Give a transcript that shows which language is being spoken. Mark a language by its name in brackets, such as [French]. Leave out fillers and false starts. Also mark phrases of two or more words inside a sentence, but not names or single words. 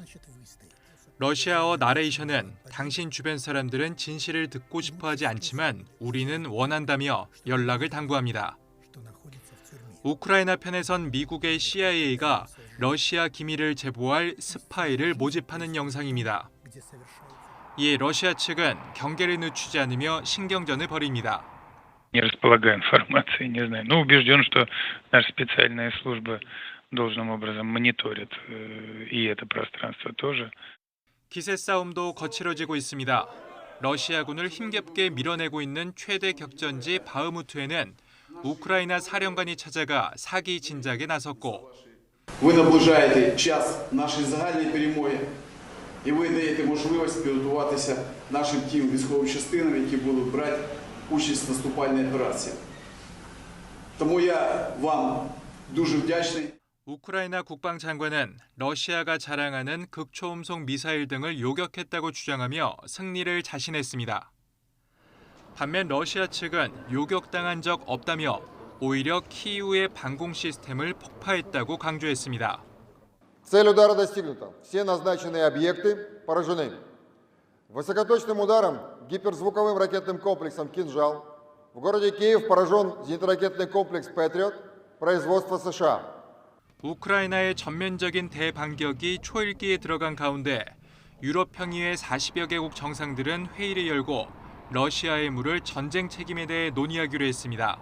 [Korean] 러시아어 나레이션은 당신 주변 사람들은 진실을 듣고 싶어하지 않지만 우리는 원한다며 연락을 당부합니다. 우크라이나 편에선 미국의 CIA가 러시아 기밀을 제보할 스파이를 모집하는 영상입니다. 이에 러시아 측은 경계를 늦추지 않으며 신경전을 벌입니다. [Russian] Не располагаю информацией, не знаю. Но убежден, что наши специальные службы должным образом мониторят и это пространство тоже. [Korean] 기세 싸움도 거칠어지고 있습니다. 러시아군을 힘겹게 밀어내고 있는 최대 격전지 바흐무트에는 우크라이나 사령관이 찾아가 사기 진작에 나섰고 [Ukrainian] Ви наближаєте час нашої загальної перемоги і ви даєте можливість підготуватися нашим тим військовим частинам, які будуть брати участь в наступальній операції. Тому я вам дуже вдячний. [Korean] 우크라이나 국방장관은 러시아가 자랑하는 극초음속 미사일 등을 요격했다고 주장하며 승리를 자신했습니다. 반면 러시아 측은 요격당한 적 없다며 오히려 키이우의 방공 시스템을 폭파했다고 강조했습니다. [Russian] Цель удара достигнута. Все назначенные объекты поражены. Высокоточным ударом гиперзвуковым ракетным комплексом «Кинжал» в городе Киев поражен зенитно-ракетный комплекс «Патриот» производства США. [Korean] 우크라이나의 전면적인 대반격이 초읽기에 들어간 가운데 유럽 평의회 40여 개국 정상들은 회의를 열고 러시아의 물을 전쟁 책임에 대해 논의하기로 했습니다.